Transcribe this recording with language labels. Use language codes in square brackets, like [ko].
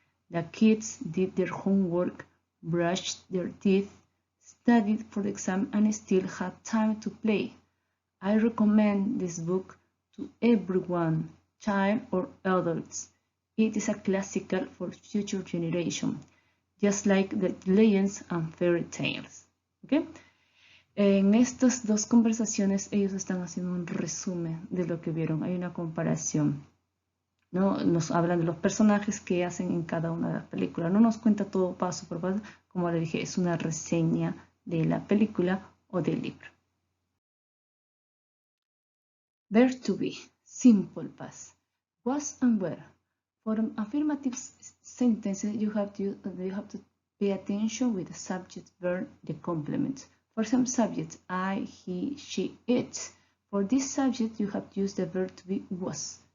[en] The kids did their homework, brushed their teeth, studied for the exam, and still had time to play. I recommend this book to everyone, child or adults. It is a classical for future generations, just like the legends and fairy tales. Okay? [es] En estas dos conversaciones ellos están haciendo un resumen de lo que vieron. Hay una comparación. ¿No? Nos hablan de los personajes que hacen en cada una de las películas. No nos cuenta todo paso por paso, como le dije, es una reseña de la película o del libro. [en] Verb to be, simple past. Was and were. For affirmative sentences, you have to pay attention with the subject, verb, the complement. For some subjects, I, he, she, it. For this subject, you have to use the verb to be was.